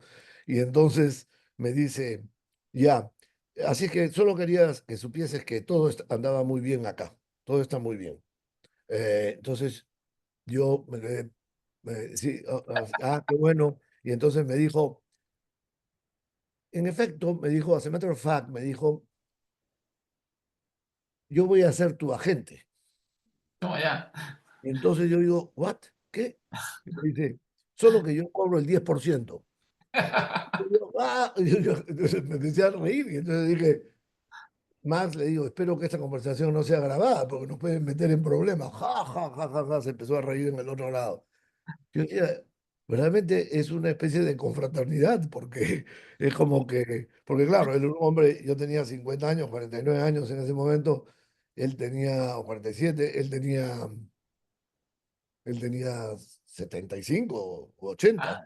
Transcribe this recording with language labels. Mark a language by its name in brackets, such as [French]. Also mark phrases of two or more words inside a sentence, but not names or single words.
[Spanish] Y entonces me dice, ya, así es que solo querías que supieses que todo andaba muy bien acá, todo está muy bien. Entonces yo me quedé, sí, qué bueno. Y entonces me dijo, en efecto, me dijo, [English] as a matter of fact, [Spanish] me dijo, yo voy a ser tu agente. Toma ya. Y entonces yo digo, ¿what? ¿Qué? Y me dice, solo que yo cobro el 10%. Y yo, entonces me empecé a reír y entonces dije, Max, le digo, espero que esta conversación no sea grabada porque nos pueden meter en problemas. Ja, ja, ja, ja, ja, se empezó a reír en el otro lado. Yo decía, realmente es una especie de confraternidad, porque es como que, porque claro, él era un hombre, yo tenía 50 años, 49 años en ese momento, él tenía, o 47, él tenía 75 o 80,